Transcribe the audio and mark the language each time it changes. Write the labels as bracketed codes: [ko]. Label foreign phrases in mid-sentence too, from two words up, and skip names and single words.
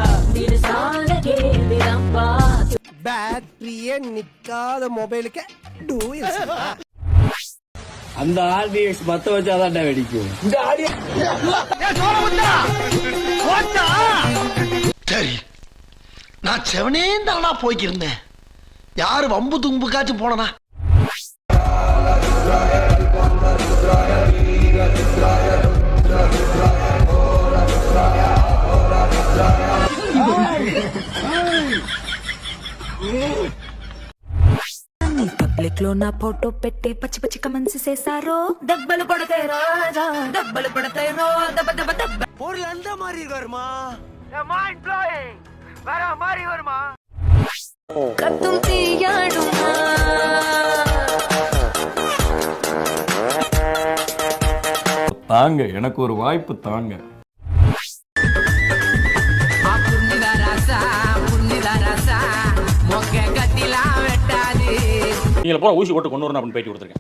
[ta] பேட்டரியே நிக்காத மொபைலுக்கு அந்த ஆர்டிஎக்ஸ் மத்த வச்சாதான் வெடிக்கும். சரி, நான் செவனே தானா போய்க்கிருந்தேன். யாரு வம்பு தும்புக்காச்சும் போனா? [te] పబ్లిక్ లో నా ఫోటో పెట్టి పచ్చి పచ్చి కమెంట్స్ చేశారో దెబ్బలు పడతాయి రాజా, దెబ్బలు పడతాయి రో, దెబ్బ దెబ్బ దెబ్బ. [ta] பொருள் அந்த மாதிரி வருமா? [en] mind blowing [ta] வேற மாதிரி வருமா? [te] కత్తులు తీయడుమా [ta] தாங்க, எனக்கு ஒரு வாய்ப்பு தாங்க. இவங்க போற ஊசி போட்டு கொண்டு வரணும் அப்படின்னு பேட்டி கொடுத்துருக்கேன்.